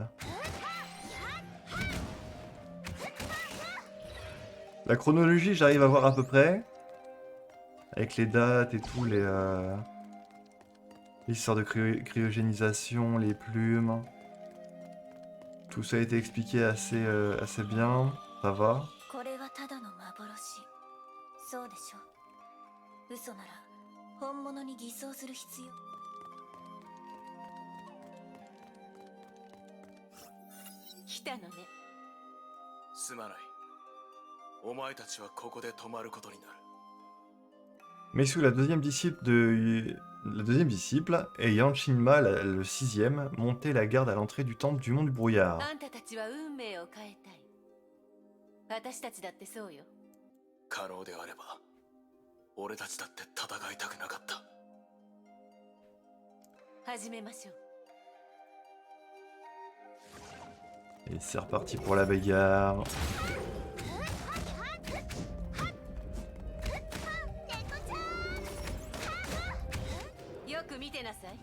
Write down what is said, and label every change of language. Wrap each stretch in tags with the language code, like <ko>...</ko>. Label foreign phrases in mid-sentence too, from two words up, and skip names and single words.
<fr>La chronologie, j'arrive à voir à peu près. Avec les dates et tout, l'histoire de cryogénisation, les plumes. Tout ça a été expliqué assez bien. Ça va.</fr> <ja>これはただの幻。そうでしょ。嘘なら本物に偽装する必要。来たのね。すまない。お前たちはここで泊まることになる。</ja> <fr>Meisu, la deuxième disciple, et Yan Shinma, le sixième, montaient la garde à l'entrée du temple du mont du brouillard.</fr> <ja>あんたたちは運命を変えたい。私たちだってそうよ。可能であれば、俺たちだって戦いたくなかった。始めましょう。</ja> <fr>Et c'est reparti pour la bagarre.</fr> <ja>よく見てなさい。</ja>